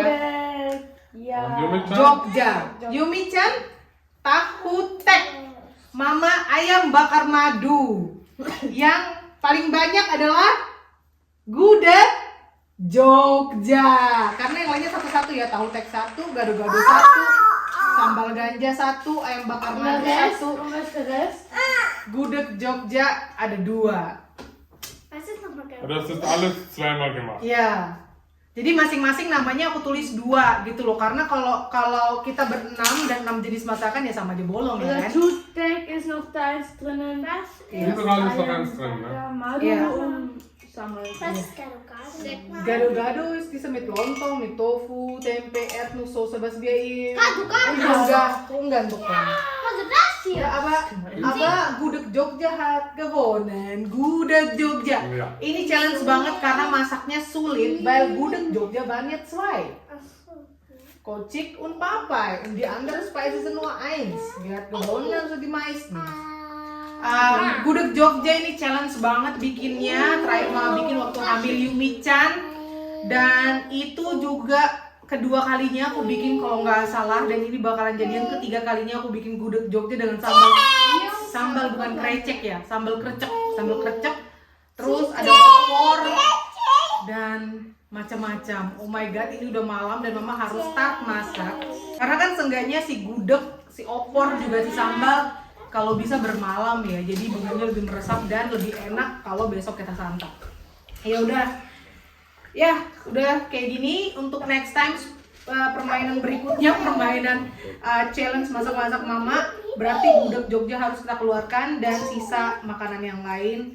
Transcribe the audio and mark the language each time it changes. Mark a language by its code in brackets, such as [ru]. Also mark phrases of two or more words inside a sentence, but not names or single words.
[id] Ya. Jogja. Yumi-chan tahu tek. Mama ayam bakar madu. Yang paling banyak adalah gudeg Jogja. Karena yang lainnya satu-satu ya. Tahu tek 1, gado-gado 1, sambal ganja 1, ayam bakar madu 1. Gudeg Jogja ada 2. [de] Das ist alles zweimal gemacht. [id] Iya. Jadi masing-masing namanya aku tulis 2 gitu loh. Karena kalau kita berenam dan 6 jenis masakan ya sama aja bolong ya Der kan. [de] Toothpick ist noch da eins drinnen. Überall ist noch eins drin, ne? Ja, Madu Ja. und Sambal. Gado-gado ist mit lontong, mit tofu, tempe, Erdnuss, Soße, was wir im Ungarn bekommen. Ya, aber Gudeg Jogja hat gewonnen. Gudeg Jogja. Ja. [id] Ini challenge banget karena masaknya sulit, [de] weil Gudeg Jogja waren ja 2. Kocik und Papai. Und die andere Speise sind nur 1. Dia hat gewonnen, also die meisten. [id] Gudeg Jogja ini challenge banget bikinnya. Terakhir mama bikin waktu hamil Yumi-chan. Dan itu juga kedua kalinya aku bikin kalau nggak salah. Dan ini bakalan jadi yang ketiga kalinya aku bikin gudeg Jogja dengan sambal bukan krecek ya. Sambal krecek. Terus ada opor dan macam-macam. [en] Oh my god, [id] ini udah malam dan mama harus start masak. Karena kan seenggaknya si gudeg, si opor juga si sambal kalau bisa bermalam ya, jadi bumbunya lebih meresap dan lebih enak kalau besok kita santap. Ya udah kayak gini. Untuk [en] next time [id] permainan berikutnya, permainan challenge masak-masak mama, berarti gudeg Jogja harus kita keluarkan dan sisa makanan yang lain.